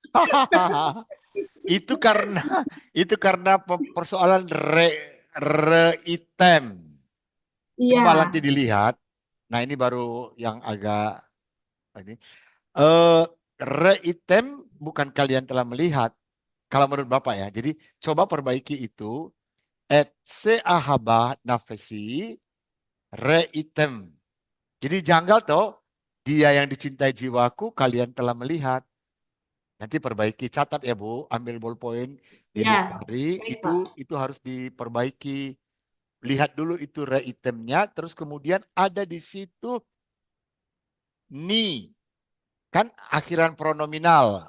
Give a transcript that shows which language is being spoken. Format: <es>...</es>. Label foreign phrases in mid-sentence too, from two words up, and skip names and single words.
<id>Itu karena persoalan re-item. Iya, Coba nanti dilihat. Nah, ini baru yang agak ini. Re-item bukan kalian telah melihat. Kalau menurut Bapak ya. Jadi coba perbaiki itu.</id> <he>את שאהבה נפשי ראיתם.</he> <id>Jadi janggal toh. Dia yang dicintai jiwaku, kalian telah melihat. Nanti perbaiki, catat ya Bu, ambil ballpoint, iya. dilihat Baik, Pak. itu harus diperbaiki. Lihat dulu itu re-itemnya, terus kemudian ada di situ ni, kan akhiran pronominal.</id>